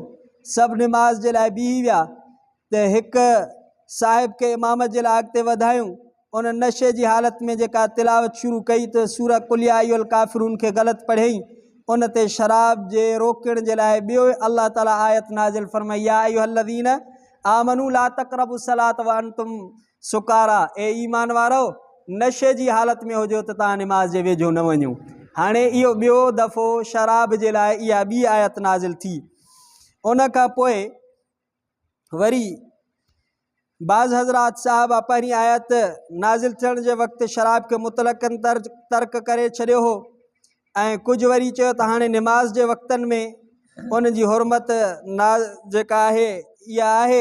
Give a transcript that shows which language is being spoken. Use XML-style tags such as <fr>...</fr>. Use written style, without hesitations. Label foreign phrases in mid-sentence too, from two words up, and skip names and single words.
<sd>सभु निमाज़ जे लाइ बीही विया त हिकु साहिब खे इमाम जे लाइ अॻिते वधायूं। उन नशे जी हालत में जेका तिलावत शुरू कई त सूरह कुल या अय्युहल काफ़िरून खे ग़लति पढ़ियईं। उन ते शराब जे रोकण जे लाइ ॿियो अल्लाह ताला आयत नाज़िल फरमाई,</sd> <ar>يا أيها الذين آمنوا لا تقربوا الصلاة وأنتم سكارى,</ar> <sd>ए ईमान वारो नशे जी हालत में हुजो त तव्हां निमाज़ जे वेझो न वञो। हाणे इहो ॿियो दफ़ो शराब जे लाइ इहा ॿी आयत नाज़िल थी। उन खां पोइ वरी बाज़ हज़रात साहबा पहिरीं आयत नाज़िल थियण जे वक़्तु शराब खे मुतलक़न तर्क करे छॾियो हो, ऐं कुझु वरी चयो त हाणे निमाज़ जे वक़्तनि में उन जी हुरमत जेका आहे इहा आहे।</sd>